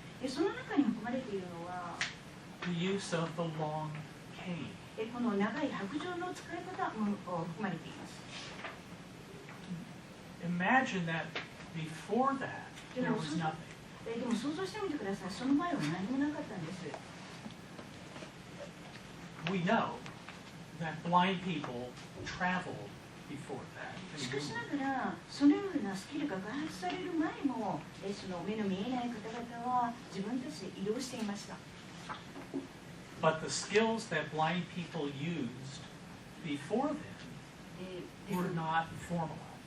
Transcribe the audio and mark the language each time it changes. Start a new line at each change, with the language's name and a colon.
Japanese: その中に含まれているのは
English: the use of the long cane.
Japanese: この長い白杖の使い方も含まれています。
English: Imagine that before that there was nothing.
Japanese: でも想像してみてください。その前は何もなかったんです。
English: We know that blind people traveled before that.
Japanese: しかしながら、そのようなスキルが開発される前も、その目の見えない方々は自分たちで移動していました。
English: But the skills that blind people used before then were not formalized.